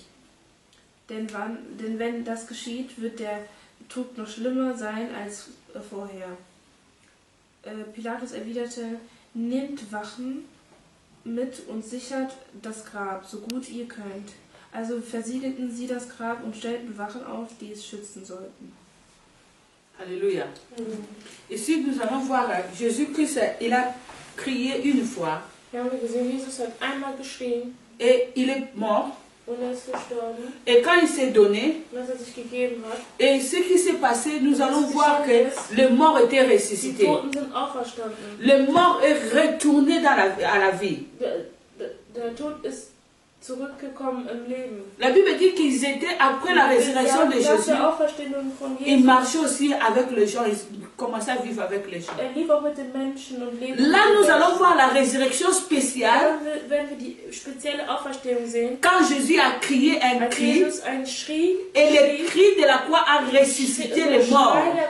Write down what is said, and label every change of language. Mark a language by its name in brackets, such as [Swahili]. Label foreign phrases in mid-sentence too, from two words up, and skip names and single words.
[German] Denn wenn das geschieht, wird der Tod noch schlimmer sein als vorher. Pilatus erwiderte: Nehmt Wachen mit und sichert das Grab, so gut ihr könnt. Also versiegelten sie das Grab und stellten Wachen auf, die es schützen sollten. [French] Alléluia. Ici, nous allons voir Jésus-Christ, il a crié une fois. [German] Wir haben gesehen, Jesus hat einmal geschrien. [French] Et il est mort. [German] Und er ist gestorben. [French] Et quand il s'est donné, [German] und als er sich gegeben hat, [French] et ce qui s'est passé, nous allons voir que le mort était ressuscité. [German] Die Toten sind auferstanden. [French] Le mort est retourné à la vie. [German] Der Tod ist zurückgekommen im Leben. [French] La Bible dit qu'ils étaient, après la résurrection de Jésus, ils marchaient aussi avec les gens, ils commençaient à vivre avec les gens. Là, nous allons voir la résurrection spéciale. Quand Jésus a crié un cri, et le cri de la croix a ressuscité les morts.